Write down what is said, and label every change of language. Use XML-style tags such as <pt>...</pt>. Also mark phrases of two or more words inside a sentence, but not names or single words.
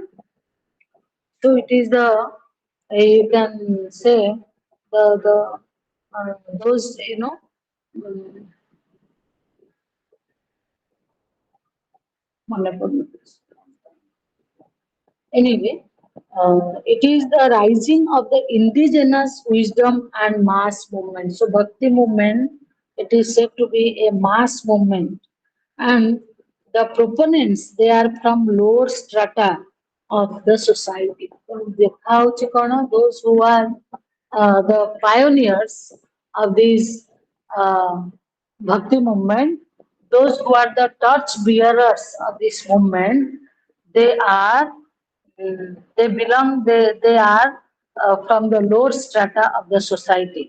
<en>So it is you can say the those um, anyway, it is the rising of the indigenous wisdom and mass movement. So Bhakti movement, it is said to be a mass movement, and the proponents, they are from lower strata of the society.</en> <or>So ଦେଖା ହଉଛି କଣ?</or> <en>Those who are the pioneers of these Bhakti movement, those who are the torch bearers of this movement, they are they belong they are from the lower strata of the society.</en>